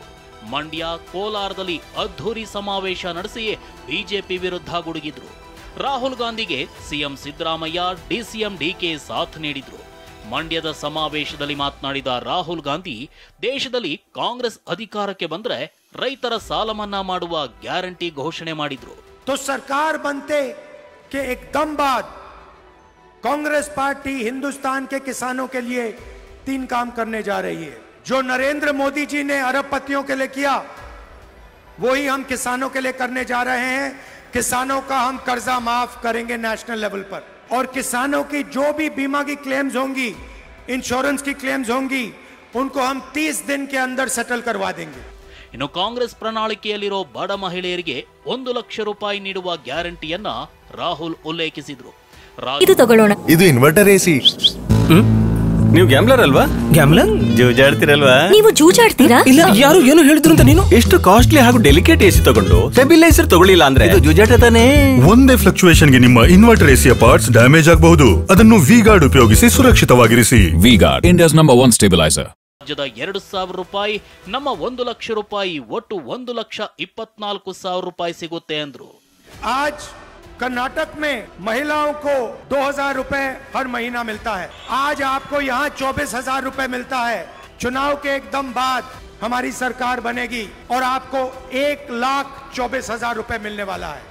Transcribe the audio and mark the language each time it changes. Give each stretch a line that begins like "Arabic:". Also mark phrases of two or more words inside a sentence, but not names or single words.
Kannada: ಮಂಡ್ಯ ಕೋಲಾರದಲ್ಲಿ ಅದ್ಧೂರಿ ಸಮಾವೇಶ ನಡೆಸಿ ಬಿಜೆಪಿ ವಿರುದ್ಧ ಗುಡುಗಿದ್ರು. ರಾಹುಲ್ ಗಾಂಧಿಗೆ ಸಿಎಂ ಸಿದ್ದರಾಮಯ್ಯ, ಡಿಸಿಎಂ ಡಿಕೆ ಸಾಥ್ ನೀಡಿದ್ರು. ಮಂಡ್ಯದ ಸಮಾವೇಶದಲ್ಲಿ ಮಾತನಾಡಿದ ರಾಹುಲ್ ಗಾಂಧಿ ದೇಶದಲ್ಲಿ ಕಾಂಗ್ರೆಸ್ ಅಧಿಕಾರಕ್ಕೆ ಬಂದ್ರೆ ರೈತರ ಸಾಲ ಮನ್ನಾ ಮಾಡುವ ಗ್ಯಾರಂಟಿ ಘೋಷಣೆ ಮಾಡಿದ್ರು.
Hindi: तो सरकार बनते के एकदम बाद कांग्रेस पार्टी हिंदुस्तान के किसानों के लिए 3 काम करने जा रही है। जो नरेंद्र मोदी जी ने अरबपतियों के लिए किया वही हम किसानों के लिए करने जा रहे हैं। किसानों का हम कर्जा माफ करेंगे
English: national level
Hindi: पर और किसानों की जो भी बीमा की क्लेम्स होंगी, इंश्योरेंस की क्लेम्स होंगी, उनको हम 30 दिन के अंदर सेटल करवा देंगे।
Kannada: ಇನ್ನು ಕಾಂಗ್ರೆಸ್ ಪ್ರಣಾಳಿಕೆಯಲ್ಲಿರೋ ಬಡ ಮಹಿಳೆಯರಿಗೆ 1 ಲಕ್ಷ ರೂಪಾಯಿ ನೀಡುವ ಗ್ಯಾರಂಟಿಯನ್ನ ರಾಹುಲ್ ಉಲ್ಲೇಖಿಸಿದ್ರು. ಇದು ತಗೊಳ್ಳೋಣ. ಇದು
English: inverter AC.
Kannada: ನೀವು ಗ್ಯಾಮ್ಲರ್ ಅಲ್ವಾ? ಗ್ಯಾಮ್ಲರ್ ಜೂಜಾಡ್ತಿರಲ್ವಾ? ನೀವು ಜೂಜಾಡ್ತೀರಾ? ಇಲ್ಲ, ಯಾರು ಏನು ಹೇಳಿದ್ರು ಅಂತ ನೀನು ಎಷ್ಟು ಕಾಸ್ಟ್ಲಿ ಹಾಗೂ
English: delicate AC
Kannada: ತಗೊಂಡು ಸ್ಟೆಬಿಲೈಸರ್ ತಗೊಳ್ಳಿಲ್ಲ ಅಂದ್ರೆ ಇದು ಜೂಜಾಟ ತಾನೇ. ಒಂದೇ ಫ್ಲಕ್ಚುಯೇಷನ್ ಗೆ ನಿಮ್ಮ
English: inverter AC's parts damage
Kannada: ಆಗಬಹುದು. ಅದನ್ನು ವಿಗಾರ್ಡ್ ಉಪಯೋಗಿಸಿ ಸುರಕ್ಷಿತವಾಗಿರಿಸಿ.
English: V-Guard, India's number 1 stabilizer.
Kannada: ರಾಜ್ಯದ 2,000 ರೂಪಾಯಿ, ನಮ್ಮ 1 ಲಕ್ಷ ರೂಪಾಯಿ, ಒಟ್ಟು 1,24,000 ರೂಪಾಯಿ ಸಿಗುತ್ತೆ ಅಂದ್ರು.
Hindi: आज कर्नाटक में महिलाओं को 2,000 रुपए हर महीना मिलता है। आज आपको यहाँ 24,000 रुपए मिलता है। चुनाव के एकदम बाद हमारी सरकार बनेगी और आपको 1,24,000 रुपए मिलने वाला है।